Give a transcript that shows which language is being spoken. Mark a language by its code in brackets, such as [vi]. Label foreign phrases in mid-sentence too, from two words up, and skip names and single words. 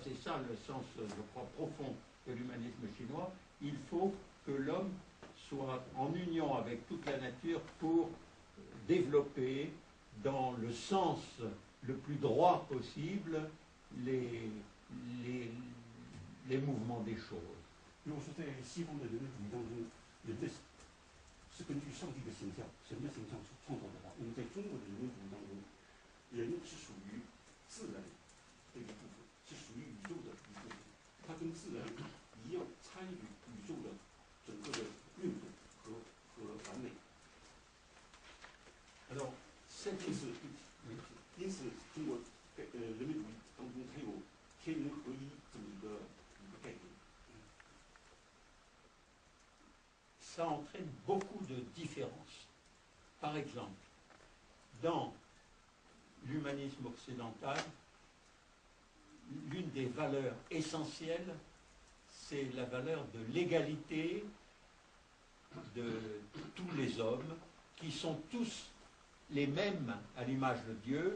[fr] C'est ça le sens, je crois, profond de l'humanisme chinois. Il faut que l'homme soit en union avec toute la nature pour développer dans le sens le plus droit possible les mouvements des choses. [zh] 如果说在西方的人文主义当中，人的是根据上帝的形象、神的形象所创造的话，那么在中国的人文主义当中，人是属于自然的一部分，是属于宇宙的一部分，它跟自然一样参与宇宙的整个的运动和完美。因此，中国人文主义当中它有天天人合一这么一个概念。 [fr] Ça entraîne beaucoup de différences. Par exemple, dans l'humanisme occidental, l'une des valeurs essentielles, c'est la valeur de l'égalité de tous les hommes, qui sont tous les mêmes à l'image de Dieu.